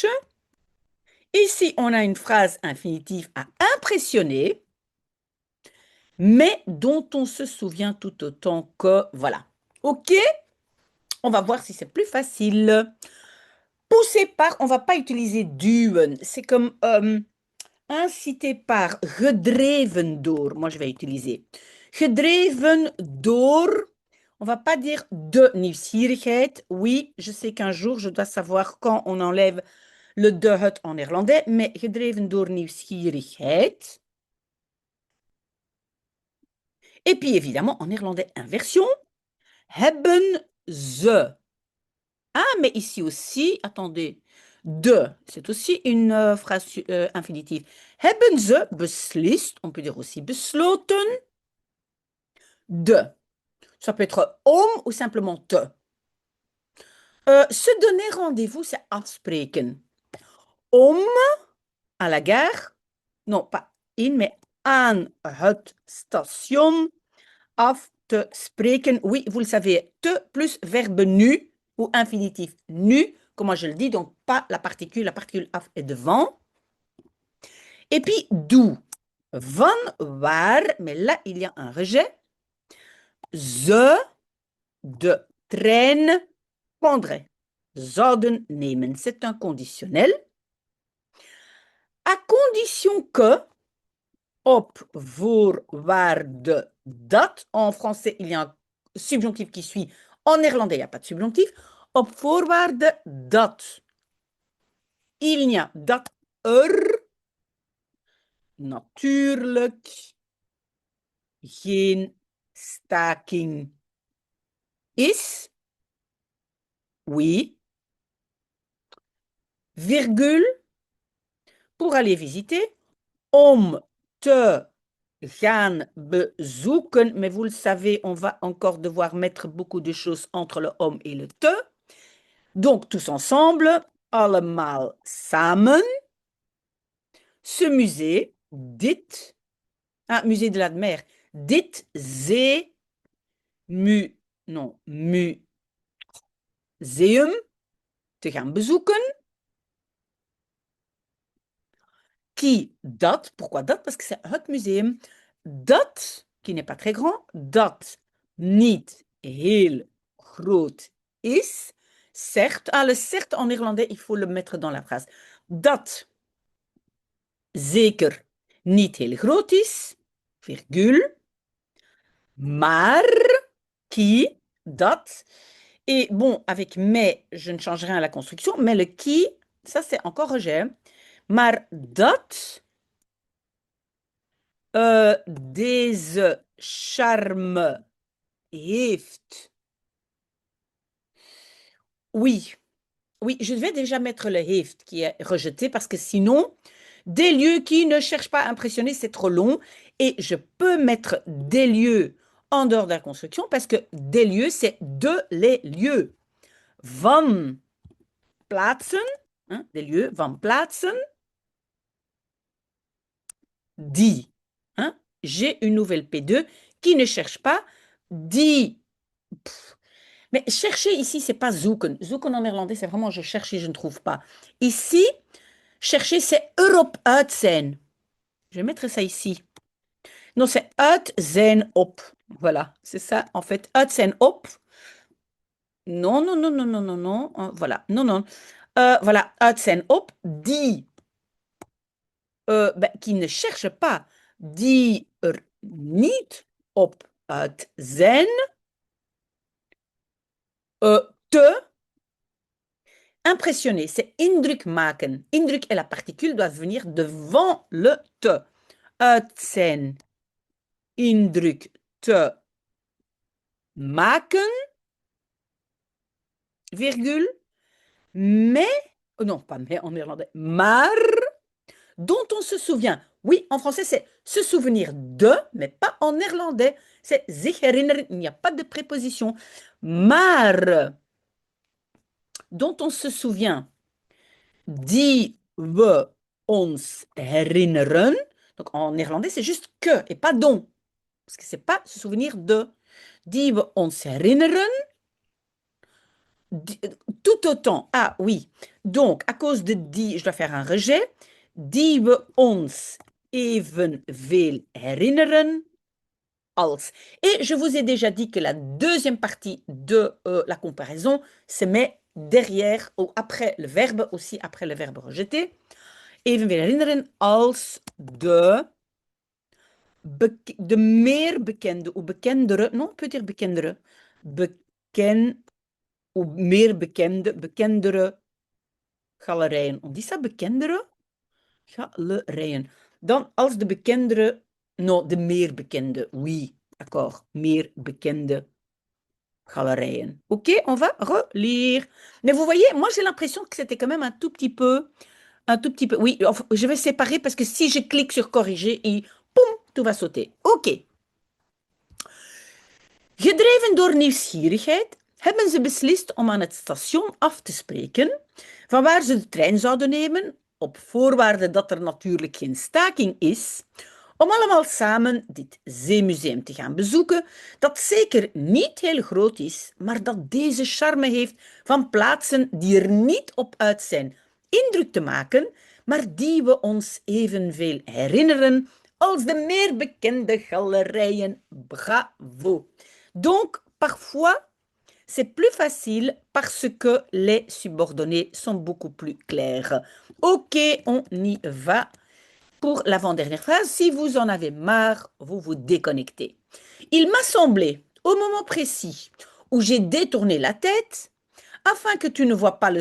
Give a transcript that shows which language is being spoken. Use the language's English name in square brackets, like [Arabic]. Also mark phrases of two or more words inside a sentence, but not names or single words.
[French] Ici, on a une phrase infinitive à impressionner, mais dont on se souvient tout autant que, voilà. OK? On va voir si c'est plus facile. Poussé par, on ne va pas utiliser duwen. C'est comme incité par, [Dutch] gedreven door. [French] Moi, je vais utiliser [Dutch] gedreven door. [French] On ne va pas dire [Dutch] de nieuwsgierigheid. [French] Oui, je sais qu'un jour, je dois savoir quand on enlève le [Dutch] de het [French] en néerlandais, mais [Dutch] gedreven door nieuwsgierigheid. [French] Et puis évidemment, en néerlandais, inversion. [Dutch] Hebben ze [French] Ah, mais ici aussi, attendez. De, c'est aussi une phrase infinitive. [Dutch] Hebben ze beslist, [French] on peut dire aussi [Dutch] besloten, de. [French] Ça peut être om ou simplement te. Se donner rendez-vous, c'est afspreken. [Dutch] Om [French] à la gare, non pas [Dutch] in, mais aan het station af te spreken. [French] Oui, vous le savez, te plus verbe nu ou infinitif nu, comment je le dis, donc pas la particule af est devant. Et puis d'où? [Dutch] Van waar, [French] mais là il y a un rejet. [Dutch] Ze de trein prendrait. Zouden nemen, [French] c'est un conditionnel. À condition que [Dutch] op voorwaarde dat. [French] En français, il y a un subjonctif qui suit. En néerlandais, il n'y a pas de subjonctif. [Dutch] Op voorwaarde dat. [French] Il n'y a [Dutch] dat er natuurlijk geen staking is. [French] Oui. Virgule. Pour aller visiter. [Dutch] Om te gaan bezoeken, [French] mais vous le savez, on va encore devoir mettre beaucoup de choses entre le om et le te. Donc, tous ensemble, [Dutch] allemaal samen, [French] ce musée, dit, musée de la mer, [Dutch] dit zee, non, museum, te gaan bezoeken. [French] Qui, dat, pourquoi dat? Parce que c'est [Dutch] het museum. [French] Dat, qui n'est pas très grand, [Dutch] dat niet heel groot is, [French] certes. Ah, le certes en néerlandais, il faut le mettre dans la phrase. [Dutch] Dat zeker niet heel groot is, virgule, maar qui, dat. [French] Et bon, avec mais, je ne change rien à la construction, mais le qui, ça c'est encore rejet. [Dutch] Maar dat deze charme heeft. [French] Oui, oui, je vais déjà mettre le heeft qui est rejeté parce que sinon, des lieux qui ne cherchent pas à impressionner, c'est trop long. Et je peux mettre des lieux en dehors de la construction parce que des lieux, c'est de les lieux. [Dutch] Van plaatsen, [French] hein, des lieux, [Dutch] van plaatsen, die. [French] Hein, j'ai une nouvelle P2 qui ne cherche pas, die. Pff. Mais chercher ici, c'est pas zoeken. Zoeken en néerlandais, c'est vraiment je cherche et je ne trouve pas. Ici, chercher, c'est [Dutch] erop uit zijn. [French] Je vais mettre ça ici. Non, c'est [Dutch] uit zijn op. [French] Voilà, c'est ça en fait. [Dutch] Uit zijn op. [French] Non, non, non, non, non, non, non. Voilà, non, non. [Dutch] Voilà, uit zijn op. Die, [French] qui ne cherche pas. [Dutch] Die er niet op uit zijn. [French] Te impressionner, c'est [Dutch] indruk maken. [French] Indruk et la particule doivent venir devant le te. [Dutch] Uit zijn indruk te maken, [French] virgule, mais, oh non, pas mais en néerlandais, maar, dont on se souvient. Oui, en français, c'est se souvenir de, mais pas en néerlandais. [Dutch] C'est zich herinneren, [French] il n'y a pas de préposition. Maar, dont on se souvient, [Dutch] die we ons herinneren. [French] Donc en néerlandais, c'est juste que et pas dont. Parce que c'est pas se souvenir de. [Dutch] Die we ons herinneren. [French] Tout autant. Ah oui. Donc, à cause de die, je dois faire un rejet. [Dutch] Die we ons evenveel herinneren als. [French] Et je vous ai déjà dit que la deuxième partie de la comparaison se met derrière ou après le verbe, aussi après le verbe rejeté. [Dutch] Evenveel herinneren als de meer bekende ou bekendere, [French] non, on peut dire [Dutch] bekendere, ou meer bekendere galerijen. [French] On dit ça bekendere? Galerijen. [Dutch] Dan als de bekendere, non, de meer bekende, [French] oui, d'accord, [Dutch] meer bekende galerijen. [French] Ok, on va relire. Mais vous voyez, moi j'ai l'impression que c'était quand même un tout petit peu. Oui, enfin, je vais séparer parce que si je clique sur corriger, tout va sauter. Ok. [Dutch] Gedreven door nieuwsgierigheid hebben ze beslist om aan het station af te spreken, vanwaar ze de trein zouden nemen, op voorwaarde dat er natuurlijk geen staking is, om allemaal samen dit zeemuseum te gaan bezoeken, dat zeker niet heel groot is, maar dat deze charme heeft van plaatsen die er niet op uit zijn indruk te maken, maar die we ons evenveel herinneren als de meer bekende galerijen. [French] Bravo! Donc, parfois, c'est plus facile parce que les subordonnés sont beaucoup plus clairs. Ok, on y va pour l'avant-dernière phrase. Si vous en avez marre, vous vous déconnectez. Il m'a semblé, au moment précis où j'ai détourné la tête, afin que tu ne vois pas le